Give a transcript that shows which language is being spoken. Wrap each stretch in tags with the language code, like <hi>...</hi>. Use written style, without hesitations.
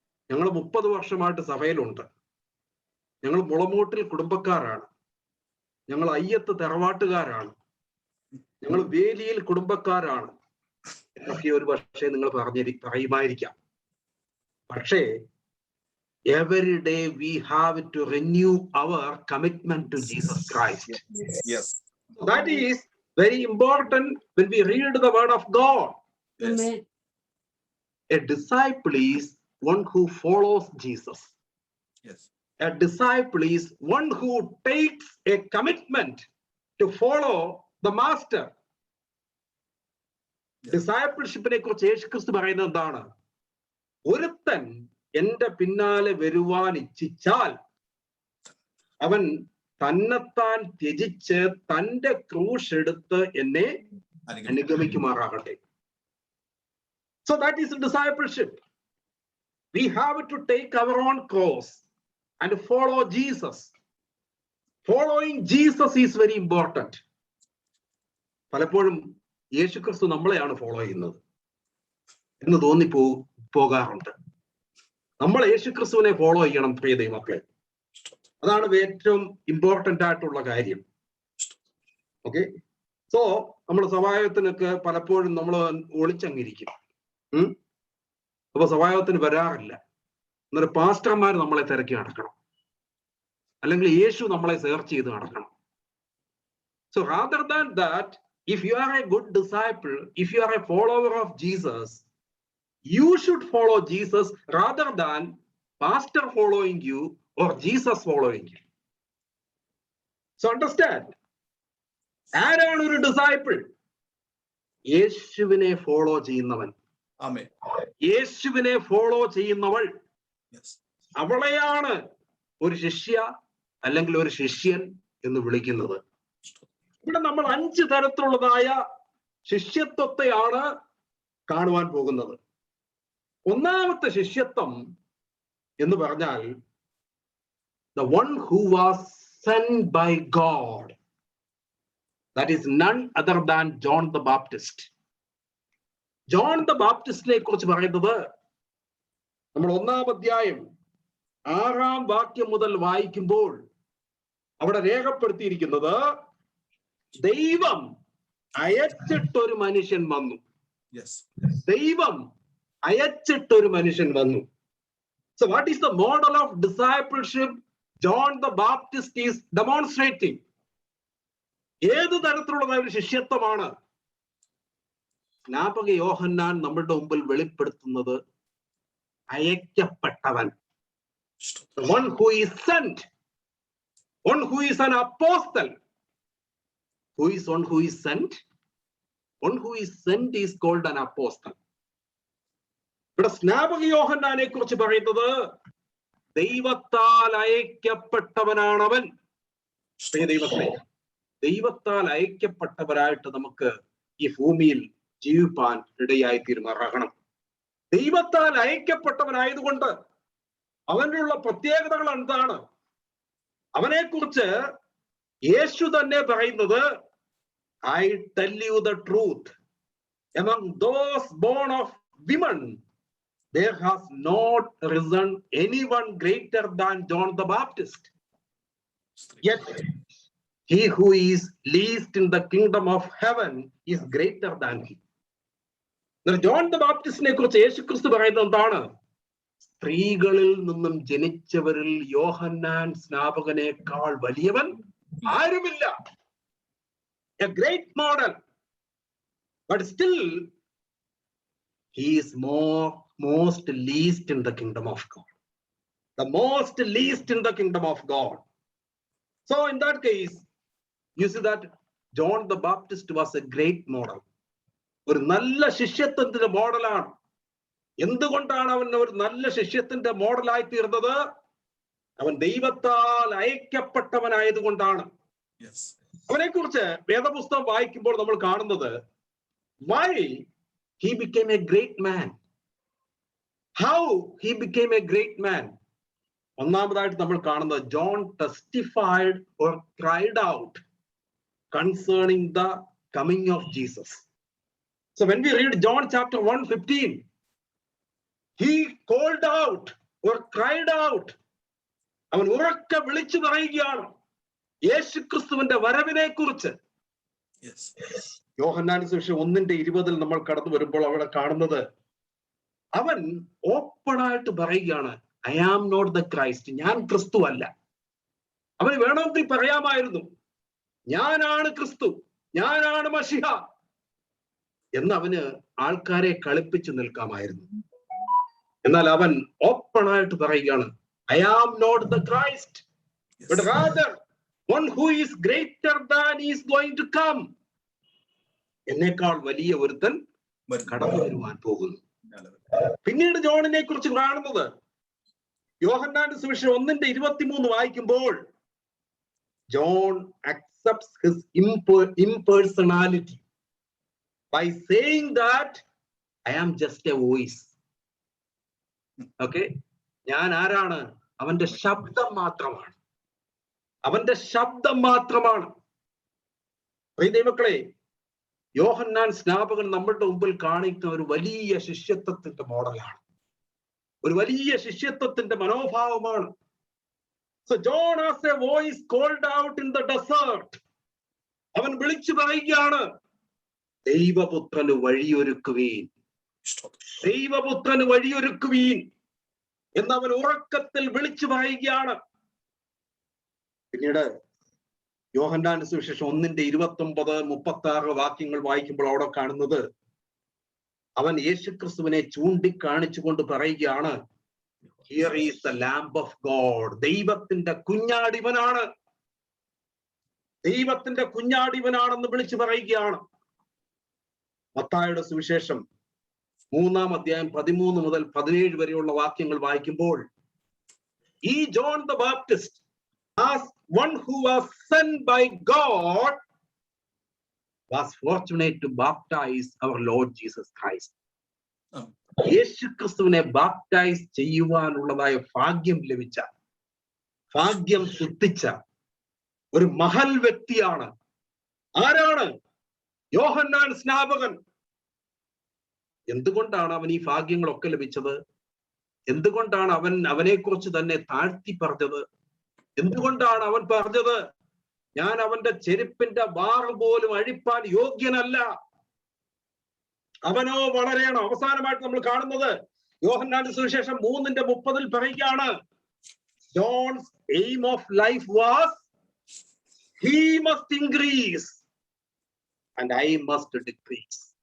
<ml>ഞങ്ങൾ 30 വർഷമായിട്ട് സഭയിലുണ്ട്. ഞങ്ങൾ മുളമൂട്ടിൽ കുടുംബക്കാരാണ്. ഞങ്ങൾ അയ്യത്ത് തറവാട്ടുകാരാണ്. ഞങ്ങൾ വേലിയിൽ കുടുംബക്കാരാണ് എന്നൊക്കെ ഒരു പക്ഷേ നിങ്ങൾ പറയുമായിരിക്കാം. പക്ഷേ</ml> <en>every day we have to renew our commitment to Jesus Christ. Yes. That is very important when we read the word of God. Yes. A disciple is one who follows Jesus. Yes. A disciple is one who takes a commitment to follow the master. Yes.</en> <ml>ഡിസൈപ്പിൾഷിപ്പിനെ കുറിച്ച് യേശുക്രിസ്തു പറയുന്നത് എന്താണ്? ഒരുത്തൻ എന്റെ പിന്നാലെ വരുവാൻ ഇച്ഛിച്ചാൽ അവൻ തന്നെത്താൻ ത്യജിച്ച് തന്റെ ക്രൂശ് എടുത്ത് എന്നെ അനുഗമിക്കുമാറാകട്ടെ.</ml> <en>So that is discipleship. We have to take our own cross and follow Jesus. Following Jesus is very important.</en> <ml>പലപ്പോഴും യേശുക്രിസ്തു നമ്മളെയാണ് ഫോളോ ചെയ്യുന്നത് എന്ന് പോകാറുണ്ട്. നമ്മൾ യേശുക്രിസ്തുവിനെ ഫോളോ ചെയ്യണം പ്രിയ ദൈവമക്കളെ. അതാണ് ഏറ്റവും ഇമ്പോർട്ടന്റ് ആയിട്ടുള്ള കാര്യം. ഓക്കെ, സോ നമ്മൾ സഭായത്തിനൊക്കെ പലപ്പോഴും നമ്മൾ ഒളിച്ചങ്ങിരിക്കും. അപ്പൊ സഭായോഗത്തിന് വരാറില്ല. എന്നൊരു പാസ്റ്റർമാർ നമ്മളെ തിരക്കി നടക്കണം, അല്ലെങ്കിൽ യേശു നമ്മളെ സെർച്ച് ചെയ്ത് നടക്കണം.</ml> <en>So rather than that, if you are a good disciple, if you are a follower of Jesus, you should follow Jesus rather than pastor following you or Jesus following you. So understand,</en> <ml>ആരാണ് ഒരു disciple? യേശുവിനെ follow ചെയ്യുന്നവൻ. ആമേൻ. യേശുവിനെ follow ചെയ്യുന്നവൾ,</ml> <en>Yes.</en> <ml>അവളെയാണ് ഒരു ശിഷ്യ അല്ലെങ്കിൽ ഒരു ശിഷ്യൻ എന്ന് വിളിക്കുന്നത്. ഇവിടെ നമ്മൾ 5 തരത്തിലുള്ളതായ ശിഷ്യത്വത്തെയാണ് കാണുവാൻ പോകുന്നത്. ഒന്നാമത്തെ ശിഷ്യത്വം എന്ന് പറഞ്ഞാൽ</ml> <en>the one who was sent by God. That is none other than John the Baptist.</en> <ml>John the ബാപ്റ്റിസ്റ്റിനെ കുറിച്ച് പറയുന്നത് നമ്മൾ 1-ാം അധ്യായം 6-ാം വാക്യം മുതൽ വായിക്കുമ്പോൾ അവിടെ രേഖപ്പെടുത്തിയിരിക്കുന്നത്, ദൈവം അയച്ചിട്ടൊരു മനുഷ്യൻ വന്നു.</ml> <en>Yes.</en> <ml>ദൈവം അയച്ചിട്ടൊരു മനുഷ്യൻ വന്നു.</ml> <en>So what is the model of discipleship John the Baptist is demonstrating?</en> <ml>ഏത് തരത്തിലുള്ള ഒരു ശിഷ്യത്വമാണ് സ്നാപക യോഹന്നാൻ നമ്മളുടെ മുമ്പിൽ വെളിപ്പെടുത്തുന്നത്? അയക്കപ്പെട്ടവൻ.</ml> <en>One who is sent, one who is an apostle. Who is one who is sent? One who is sent is called an apostle.</en> <ml>ഇവിടെ സ്നാപക യോഹന്നാനെ കുറിച്ച് പറയുന്നത് ദൈവത്താൽ അയക്കപ്പെട്ടവനാണവൻ. ദൈവത്തെ ദൈവത്താൽ അയക്കപ്പെട്ടവരായിട്ട് നമുക്ക് ഈ ഭൂമിയിൽ ജീവിപ്പാൻ ഇടയായി തീരുമാറാകണം. ദൈവത്താൽ അയക്കപ്പെട്ടവനായതുകൊണ്ട് അവനുള്ള പ്രത്യേകതകൾ എന്താണ്? അവനെ കുറിച്ച് യേശു തന്നെ പറയുന്നത്,</ml> <en>I tell you the truth, among those born of women there has not risen anyone greater than John the Baptist. Yet he who is least in the kingdom of heaven is greater than he.</en> <ml>John the ബാപ്റ്റിസ്റ്റിനെ കുറിച്ച് യേശു ക്രിസ്തു പറയുന്നത് എന്താണ്? സ്ത്രീകളിൽ നിന്നും ജനിച്ചവരിൽ യോഹന്നാൻ സ്നാപകനേക്കാൾ വലിയവൻ ആരുമില്ല.</ml> <en>A great model, but still he is most least in the kingdom of God. The most least in the kingdom of God. So in that case, you see that John the Baptist was a great model.</en> <ml>ഒരു നല്ല ശിഷ്യത്വത്തിന്റെ മോഡലാണ്. എന്തുകൊണ്ടാണ് അവൻ ഒരു നല്ല ശിഷ്യത്തിന്റെ മോഡലായി തീർന്നത്? അവൻ ദൈവത്താൽ അയക്കപ്പെട്ടവനായതുകൊണ്ടാണ്. അവനെ കുറിച്ച് വേദപുസ്തകം വായിക്കുമ്പോൾ നമ്മൾ കാണുന്നത്,</ml> <en>why he became a great man, how he became a great man.</en> <ml>ഒന്നാമതായിട്ട് നമ്മൾ കാണുന്നത്,</ml> <en>John testified or cried out concerning the coming of Jesus. So when we read John chapter 1:15, he called out or cried out.</en> <ml>അവൻ ഉറക്കെ വിളിച്ചു പറയുകയാണ് യേശുക്രിസ്തുവിന്റെ വരവിനെ കുറിച്ച്. യോഹന്നാൻ സുവിശേഷം 1:20 നമ്മൾ കടന്നു വരുമ്പോൾ അവിടെ കാണുന്നത്, അവൻ ഓപ്പണായിട്ട് പറയുകയാണ്,</ml> <en>I am not the Christ.</en> <ml>ഞാൻ ക്രിസ്തു അല്ല. അവന് വേണമെങ്കിൽ പറയാമായിരുന്നു, ഞാനാണ് ക്രിസ്തു, ഞാനാണ് മശിഹ എന്ന് അവന് ആൾക്കാരെ കളിപ്പിച്ചു നിൽക്കാമായിരുന്നു. എന്നാൽ അവൻ ഓപ്പണായിട്ട് പറയുകയാണ്,</ml> <en>I am not the Christ, but rather one who is greater than is going to come.</en> <ml>എന്നേക്കാൾ വലിയ ഒരുത്തൻ കടന്നു വരുവാൻ പോകുന്നു. പിന്നീട് ജോണിനെ കുറിച്ച് കാണുന്നത്, യോഹന്നാന്റെ സുവിശേഷം 1:23 വായിക്കുമ്പോൾ,</ml> <en>John accepts his impersonality by saying that I am just a voice.</en> <ml>Okay, ഞാൻ ആരാണ്? അവന്റെ ശബ്ദം മാത്രമാണ്. അവന്റെ ശബ്ദം മാത്രമാണ്. ദൈവമക്കളെ, യോഹന്നാൻ സ്നാപകൻ നമ്മളുടെ മുമ്പിൽ കാണിക്കുന്ന ഒരു വലിയ ശിഷ്യത്വത്തിന്റെ മോഡലാണ്, ഒരു വലിയ ശിഷ്യത്വത്തിന്റെ മനോഭാവമാണ്.</ml> <en>So John as a voice called out in the desert.</en> <ml>അവൻ വിളിച്ചു പറയുകയാണ്, ദൈവപുത്രന് വഴിയൊരുക്കുവീൻ. ദൈവപുത്രന് വഴിയൊരുക്കുവീൻ എന്നവൻ ഉറക്കത്തിൽ വിളിച്ചു പറയുകയാണ്. പിന്നീട് യോഹന്നാന്റെ സുവിശേഷം 1:29-36 വാക്യങ്ങൾ വായിക്കുമ്പോൾ അവിടെ കാണുന്നത്, അവൻ യേശുക്രിസ്തുവിനെ ചൂണ്ടിക്കാണിച്ചുകൊണ്ട് പറയുകയാണ്,</ml> <en>Here is the lamb of God.</en> <ml>ദൈവത്തിന്റെ കുഞ്ഞാടിവനാണ്, ദൈവത്തിന്റെ കുഞ്ഞാടിവനാണെന്ന് വിളിച്ചു പറയുകയാണ്. മത്തായിയുടെ സുവിശേഷം 3-ാം അധ്യായം 13 മുതൽ 17 വരെയുള്ള വാക്യങ്ങൾ വായിക്കുമ്പോൾ,</ml> <en>ഈ John the Baptist as one who was sent by God was fortunate to baptize our Lord Jesus Christ.</en> <ml>യേശുക്രിസ്തുവിനെ ബാപ്റ്റൈസ് ചെയ്യുവാനുള്ളതായ ഭാഗ്യം ലഭിച്ച, ഭാഗ്യം സിദ്ധിച്ച ഒരു മഹൽ വ്യക്തിയാണ്. ആരാണ്? യോഹന്നാൻ സ്നാപകൻ. എന്തുകൊണ്ടാണ് അവൻ ഈ ഭാഗ്യങ്ങളൊക്കെ ലഭിച്ചത്? എന്തുകൊണ്ടാണ് അവനെ കുറിച്ച് തന്നെ താഴ്ത്തി പറഞ്ഞത്? എന്തുകൊണ്ടാണ് അവൻ പറഞ്ഞത്, ഞാൻ അവന്റെ ചെരുപ്പിന്റെ വാറ് പോലും അഴിപ്പാൻ യോഗ്യനല്ല, അവനോ വളരെയണം? അവസാനമായിട്ട് നമ്മൾ കാണുന്നത് യോഹന്നാന്റെ സുവിശേഷം 3:30 പറയുകയാണ്,</ml> <en>John's aim of life was he must increase and I must decrease.</en>